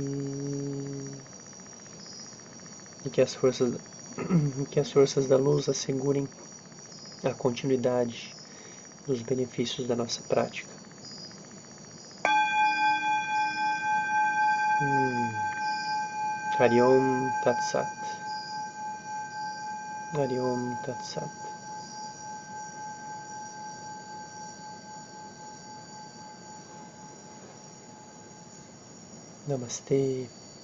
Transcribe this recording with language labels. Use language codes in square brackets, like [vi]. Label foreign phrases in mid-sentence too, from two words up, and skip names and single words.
[pt] E que as forças, que as forças da luz assegurem a continuidade dos benefícios da nossa prática. [sa] Hari Om Tat Sat. Hari Om Tat Sat. [pt] Namastê.